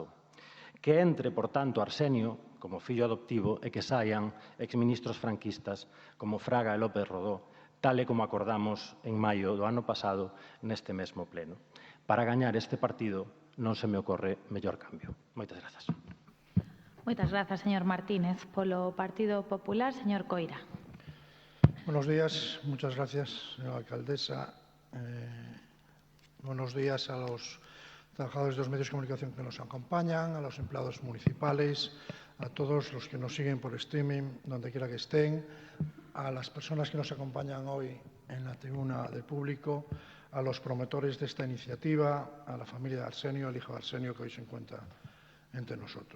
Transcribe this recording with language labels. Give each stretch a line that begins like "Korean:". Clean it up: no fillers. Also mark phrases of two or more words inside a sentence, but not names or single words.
Galician: Que entre, por tanto, Arsenio como fillo adoptivo e que saian exministros franquistas como Fraga e López Rodó, tal e como acordamos en maio do ano pasado neste mesmo pleno. Para gañar este partido non se me ocorre mellor cambio. Moitas grazas. Moitas grazas, señor Martínez. Polo Partido Popular, señor Coira.
Spanish: Buenos días, muchas gracias, señora alcaldesa. Buenos días a los trabajadores de los medios de comunicación que nos acompañan, a los empleados municipales, a todos los que nos siguen por streaming, donde quiera que estén, a las personas que nos acompañan hoy en la tribuna del público, a los promotores de esta iniciativa, a la familia de Arsenio, al hijo de Arsenio que hoy se encuentra entre nosotros.